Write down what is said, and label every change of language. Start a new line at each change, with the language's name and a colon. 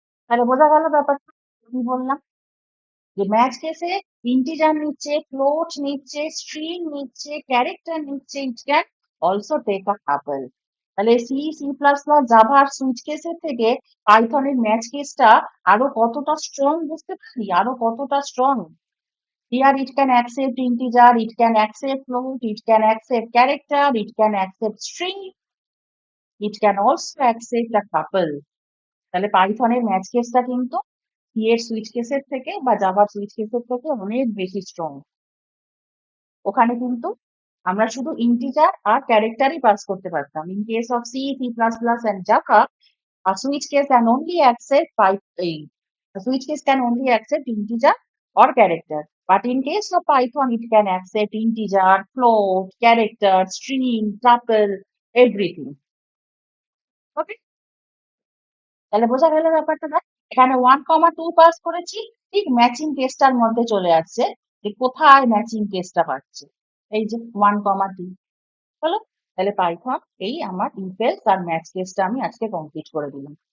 Bangla: তাহলে বোঝা গেল ব্যাপারটা? কি বললাম? যে ম্যাচ কেসে ইন্টিজার নিচ্ছে, ফ্লোট নিচ্ছে, স্ট্রিং নিচ্ছে, ক্যারেক্টার নিচ্ছে,
English: It can also take a tuple.
Bangla: তাহলে C C plus plus Java আর সুইচ কেসের থেকে পাইথনের ম্যাচ কেসটা আরো কতটা স্ট্রং বুঝতে পারি? আরো কতটা strong?
English: Here it can accept integer, it can accept float, it can accept character, it can accept string, it can also accept a tuple.
Bangla: তাহলে পাইথনের ম্যাচ কেসটা কিন্তু সি এর সুইচ কেসের থেকে বা জাভার সুইচ কেসের থেকে অনেক বেশি স্ট্রং। ওখানে কিন্তু আমরা শুধু ইন্টিজার আর ক্যারেক্টারই পাস করতে পারতাম।
English: In case of C C plus plus and Java, a switch case can only accept a switch case can only accept integer or character. But in case of Python, it can accept integer, float, character, string, tuple, everything.
Bangla: Okay? তাহলে বোঝা গেল ব্যাপারটা না? এখানে 1 2 pass করেছি, ঠিক matching কেসটার মধ্যে চলে আসছে যে কোথায় ম্যাচিং কেসটা পাচ্ছে। এই যে 1 2 হলো। তাহলে পাইথন এই আমার ইফ এলস আর ম্যাচ কেসটা আমি আজকে কমপ্লিট করে দিলাম।